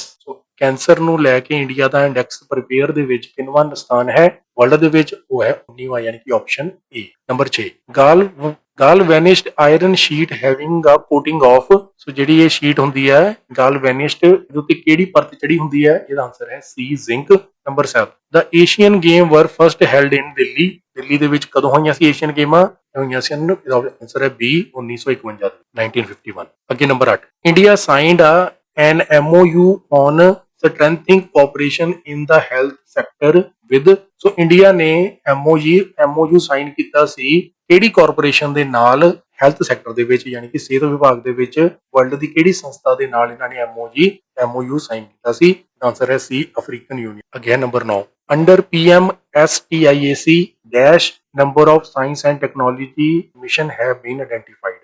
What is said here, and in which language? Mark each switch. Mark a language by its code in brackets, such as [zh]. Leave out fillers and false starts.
[pa] ਸੋ cancer ਨੂੰ ਲੈ ਕੇ India ਦਾ index prepare ਦੇ ਵਿੱਚ ਕਿੰਨਵਾਂ ਸਥਾਨ ਹੈ ਵਰਲਡ ਦੇ ਵਿੱਚ? ਉਹ ਹੈ 19ਵਾਂ, ਯਾਨੀ ਕਿ option A. Number 6, [en] galvanized iron sheet having a coating of। [pa] ਸੋ ਜਿਹੜੀ ਇਹ ਸ਼ੀਟ ਹੁੰਦੀ ਹੈ galvanized, ਇਹਦੇ ਉੱਤੇ ਕਿਹੜੀ ਪਰਤ ਚੜੀ ਹੁੰਦੀ ਹੈ? ਇਹਦਾ ਆਨਸਰ ਹੈ ਸੀ, zinc. [en] Number 7, the Asian game were first held in Delhi। [pa] Delhi ਦੇ ਵਿੱਚ ਕਦੋਂ ਹੋਈਆਂ ਸੀ ਏਸ਼ੀਅਨ ਗੇਮਾਂ? ਹੋਈਆਂ ਸੀ, ਇਹਦਾ ਆਨਸਰ ਹੈ ਬੀ, 1951, 1951। ਅੱਗੇ number 8, [en] India signed an MOU on strengthening cooperation in the health sector with। [pa] So India ਨੇ MOU ਸਾਈਨ ਕੀਤਾ ਸੀ ਕਿਹੜੀ ਕਾਰਪੋਰੇਸ਼ਨ ਦੇ ਨਾਲ? ਹੈਲਥ ਸੈਕਟਰ ਦੇ ਵਿੱਚ, ਯਾਨੀ ਕਿ ਸਿਹਤ ਵਿਭਾਗ ਦੇ ਵਿੱਚ ਵਰਲਡ ਦੀ ਕਿਹੜੀ ਸੰਸਥਾ ਦੇ ਨਾਲ ਇਹਨਾਂ ਨੇ MOU ਸਾਈਨ ਕੀਤਾ ਸੀ? ਆਨਸਰ ਹੈ ਸੀ, ਅਫਰੀਕਨ ਯੂਨੀਅਨ। ਅੱਗੇ number 9, [en] Under PM STIAC dash number of science and technology mission have been identified.